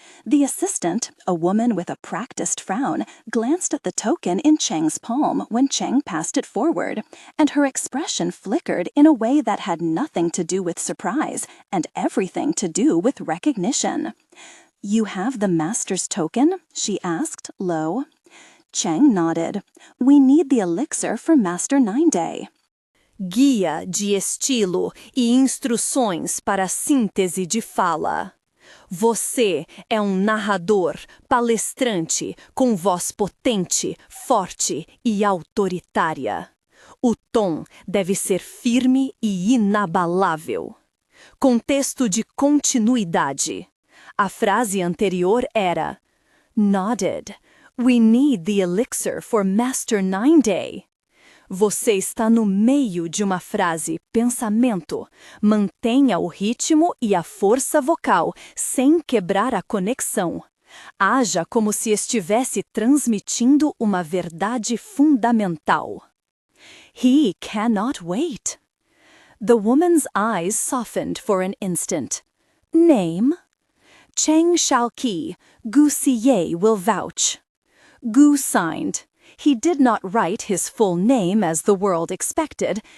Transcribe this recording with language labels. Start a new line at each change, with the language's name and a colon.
English: The assistant, a woman with a practiced frown, glanced at the token in Cheng's palm when Cheng passed it forward, and her expression flickered in a way that had nothing to do with surprise and everything to do with recognition. "You have the master's token?" she asked, low. Cheng nodded. "We need the elixir for Master 9-Day.
Portuguese: Guia de estilo e instruções para a síntese de fala. Você é narrador, palestrante, com voz potente, forte e autoritária. O tom deve ser firme e inabalável. Contexto de continuidade. A frase anterior era "Nodded.
English: We need the elixir for Master 9-Day."
Portuguese: Você está no meio de uma frase, pensamento. Mantenha o ritmo e a força vocal, sem quebrar a conexão. Haja como se estivesse transmitindo uma verdade fundamental.
English: He cannot wait. The woman's eyes softened for an instant. Name? Cheng Xiaoqi, Gu Siye will vouch. Gu signed. He did not write his full name as the world expected.